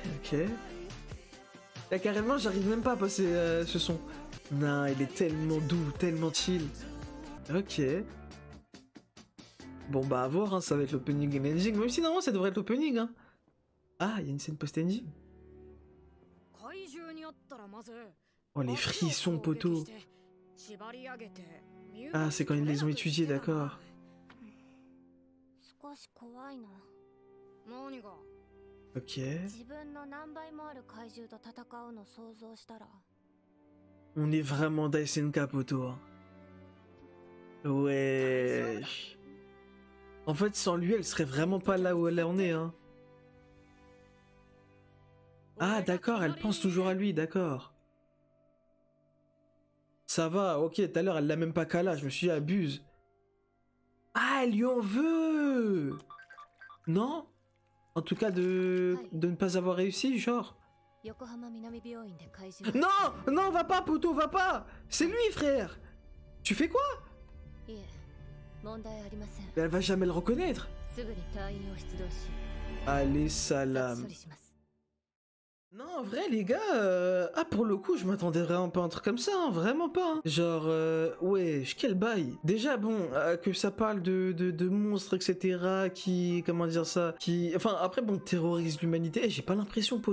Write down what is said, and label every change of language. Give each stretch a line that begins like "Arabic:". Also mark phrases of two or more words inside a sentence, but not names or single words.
French: Là, carrément, j'arrive même pas à passer ce son. Non, il est tellement doux, tellement chill. Ok. Bon, bah, à voir, hein, ça va être l'opening et l'ending. Même si, normalement, ça devrait être l'opening, hein. Ah, il y a une scène post-ending.
Japanese: 怪獣に会ったらまず
French: Oh, les frissons, poteau. Ah, c'est quand ils les ont étudiés, d'accord.
Japanese: 少し怖いな。何が
French: Ok.
Japanese: 自分の何倍もある怪獣と戦うの想像したら。
French: On est vraiment d'ASNK, poteau. Hein. Ouais. En fait, sans lui, elle serait vraiment pas là où elle en est, hein. Ah, d'accord, elle pense toujours à lui, d'accord. Ça va, ok, tout à l'heure, elle l'a même pas cala, je me suis dit, abuse. Ah, elle lui en veut. Non? En tout cas, de ne pas avoir réussi, genre.
Japanese: 横浜南病院で怪獣。
French: Non! Non, va pas, poteau, va pas! C'est lui, frère! Tu fais quoi?
Japanese: いえ、問題ありません。
French: Elle va jamais le reconnaître.
Japanese: すぐに隊員を出動し、
French: Allez,
Japanese: 処
French: salam.
Japanese: 理します。
French: Non, en vrai, les gars, ah, pour le coup, je m'attendais vraiment pas à un truc comme ça, hein, vraiment pas. Hein. Genre, wesh, quel bail. Déjà, bon, que ça parle de monstres, etc., qui, comment dire ça, qui, enfin, après, bon, terrorise l'humanité, j'ai pas l'impression, poteau.